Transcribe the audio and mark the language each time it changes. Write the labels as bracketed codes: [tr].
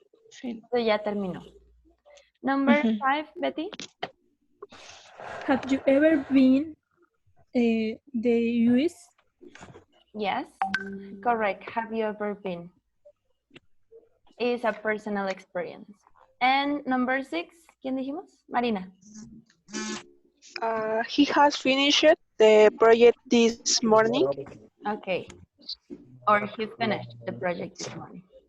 [en] So [es] ya terminó. [en] Number 5, Betty. Have you ever been the US? Yes, correct. Have you ever been? It's a personal experience. And number 6, [es] ¿quién dijimos? [en] Marina. He has finished the project this morning. Okay. Or he finished the project this morning.